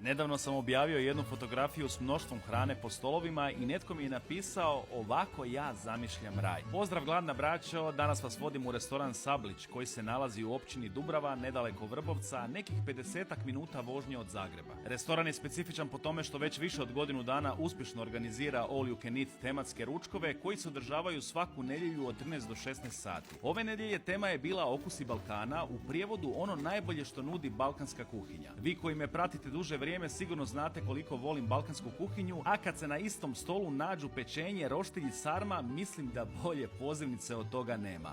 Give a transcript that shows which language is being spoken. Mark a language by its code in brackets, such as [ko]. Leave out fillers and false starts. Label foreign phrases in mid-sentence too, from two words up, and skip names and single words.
[hr] Nedavno sam objavio jednu fotografiju s mnoštvom hrane po stolovima i netko mi je napisao ovako ja zamišljam raj. Pozdrav gladna braćo, danas vas vodim u restoran Sablić koji se nalazi u općini Dubrava, nedaleko Vrbovca, nekih 50 minuta vožnje od Zagreba. Restoran je specifičan po tome što već više od godinu dana uspješno organizira [en] all you can eat [hr] tematske ručkove koji se održavaju svaku nedjelju od 13 do 16 sati. Ove nedjelje tema je bila Okusi Balkana, u prijevodu ono najbolje što nudi balkanska kuhinja. Vi koji me pratite duže vrijeme sigurno znate koliko volim balkansku kuhinju, a kad se na istom stolu nađu pečenje, roštilj i sarma, mislim da bolje pozivnice od toga nema.